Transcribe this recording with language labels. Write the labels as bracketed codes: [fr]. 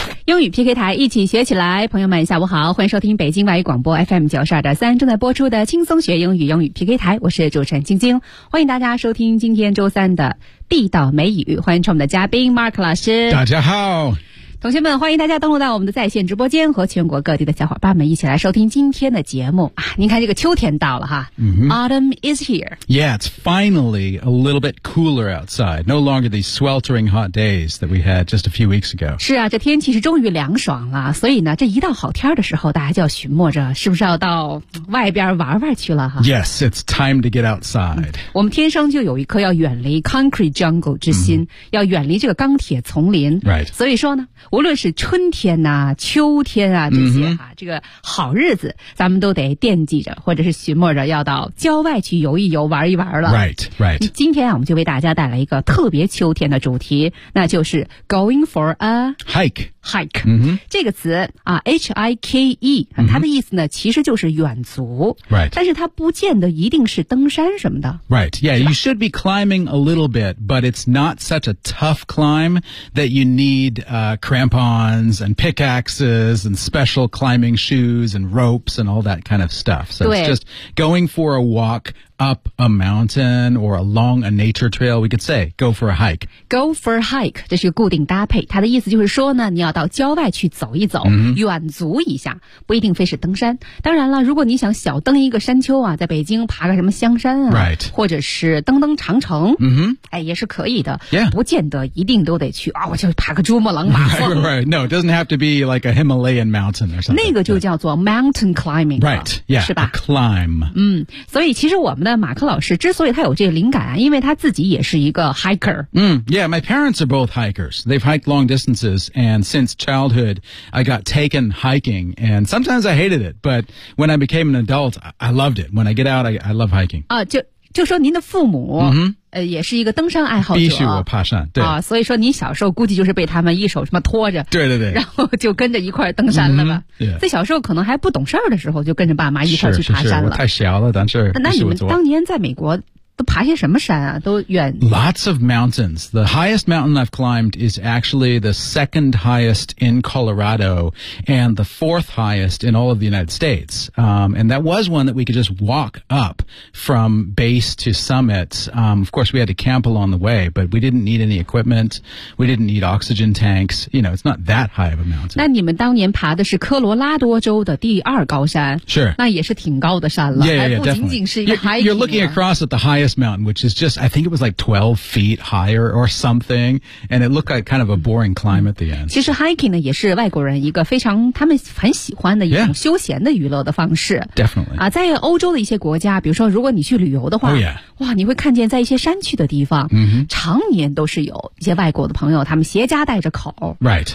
[zh] 英语 PK 台一起学起来，朋友们下午好，欢迎收听北京外语广播 FM92.3 正在播出的轻松学英语英语 PK 台，我是主持人晶晶，欢迎大家收听今天周三的地道美语，欢迎我们的嘉宾 Mark 老师。大家好。同学们，欢迎大家登录到我们的在线直播间，和全国各地的小伙伴们一起来收听今天的节目啊！您看这个秋天到了哈、 mm-hmm. [en] Autumn is here. Yeah, it's finally a little bit cooler outside. No longer these sweltering hot days that we had just a few weeks ago. [zh] 是啊，这天气是终于凉爽了，所以呢这一到好天的时候，大家就要寻摸着是不是要到外边玩玩去了哈。 [en] Yes, it's time to get outside. [zh] 我们天生就有一颗要远离 concrete jungle 之心、mm-hmm. 要远离这个钢铁丛林。 [en] Right. [zh] 所以说呢无论是春天啊秋天啊这些啊、mm-hmm. 这个好日子咱们都得惦记着或者是寻摸着要到郊外去游一游玩一玩了。 [en] Right, right. [zh] 今天啊我们就为大家带来一个特别秋天的主题，那就是 [en] going for a hike. Hike、 mm-hmm. [zh] 这个词啊 ，H-I-K-E， 它的意思呢、mm-hmm. 其实就是远足 [en] ，Right， [zh] 但是它不见得一定是登山什么的 [en] ，Right， yeah， you should be climbing a little bit， but it's not such a tough climb that you need、crampons and pickaxes and special climbing shoes and ropes and all that kind of stuff， so it's just going for a walk up a mountain or along a nature trail， we could say go for a hike， go for a hike， [zh] 这是个固定搭配，它的意思就是说呢你要到郊外去走一走、 mm-hmm. 远足一下，不一定非是登山，当然了如果你想小登一个山丘啊，在北京爬个什么香山啊、 [en] right. [zh] 或者是登登长城、 mm-hmm. 哎，也是可以的、 [en] yeah. [zh] 不见得一定都得去啊、哦，我就爬个珠穆朗玛峰 [en] right, right. No, it doesn't have to be like a Himalayan mountain or something， [zh] 那个就叫做 mountain climbing、 [en] right. yeah, [zh] 是吧 [en] a climb、 [zh] 嗯、所以其实我们的马克老师之所以他有这个灵感、啊、因为他自己也是一个 hiker、 [en] mm. Yeah, my parents are both hikers. They've hiked long distances and since childhood I got taken hiking and sometimes I hated it, but when I became an adult I loved it. When I get out I love hiking、 [zh] 就说您的父母、 mm-hmm. 也是一个登山爱好者，必须我爬山，对啊，所以说你小时候估计就是被他们一手什么拖着，对对对，然后就跟着一块登山了吧。 [en] Mm-hmm, yeah. [zh] 在小时候可能还不懂事儿的时候，就跟着爸妈一块去爬山了。是是是，我太小了，但是那你们当年在美国都爬些什么山啊？都远 [en] ？Lots of mountains. The highest mountain I've climbed is actually the second highest in Colorado and the fourth highest in all of the United States. And that was one that we could just walk up from base to summit. Of course, we had to camp along the way, but we didn't need any equipment. We didn't need oxygen tanks. You know, it's not that high of a mountain. [zh] 那你们当年爬的是科罗拉多州的第二高山？ [en] Sure. [zh] 那也是挺高的山了。 [en] Yeah, yeah, yeah, definitely. [zh] 不仅仅是一个 hiking. [en] You're looking across at the highhighest mountain, which is just, I think it was like 12 feet higher or something, and it looked like kind of a boring climb at the end. [zh] 其实 hiking 呢也是外国人一个非常他们很喜欢的一种休闲的娱乐的方式。 [en] Yeah, definitely. [zh] 啊，在欧洲的一些国家，比如说如果你去旅游的话， [en] oh, yeah. [zh] 哇，你会看见在一些山区的地方， mm-hmm. 常年都是有一些外国的朋友，他们携家带着口， [en] right.